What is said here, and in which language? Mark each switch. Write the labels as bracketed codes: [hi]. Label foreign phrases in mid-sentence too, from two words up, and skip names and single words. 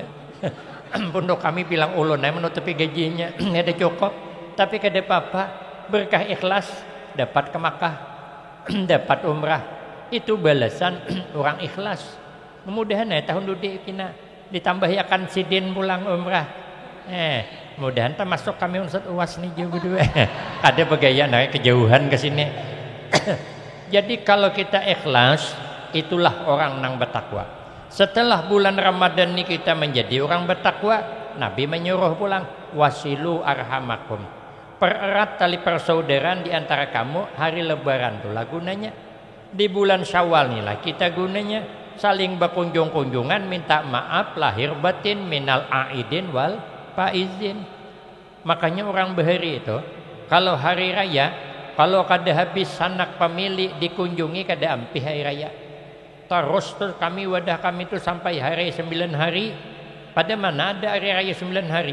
[bjn] Pondok kami bilang ulun menutupi gajinya ada cukup. Tapi kada apa-apa berkah ikhlas dapat ke Makkah, dapat umrah. Itu balasan orang ikhlas. Mudah-mudahan tahun dudi kina ditambah akan sidin pulang umrah. [id] Mudahan termasuk kami Ustaz UAS nih juga dua. [bjn] Ada begaya naik kejauhan ke sini. Jadi kalau kita ikhlas, itulah orang nang bertakwa. [id] Setelah bulan Ramadan ini kita menjadi orang bertakwa, Nabi menyuruh pulang [ar] وصلوا أرحامكم. [id] Pererat tali persaudaraan di antara kamu hari lebaran itulah gunanya. Di bulan Syawal inilah kita gunanya saling berkunjung-kunjungan minta maaf lahir batin [ar] من العائدين والفائزين. [bjn] Makanya orang bahari itu kalau hari raya kalau kada habis sanak pemilik dikunjungi kada ampih hari raya. Terus tuh kami wadah kami itu sampai hari 9 hari. Pada mana ada hari raya 9 hari?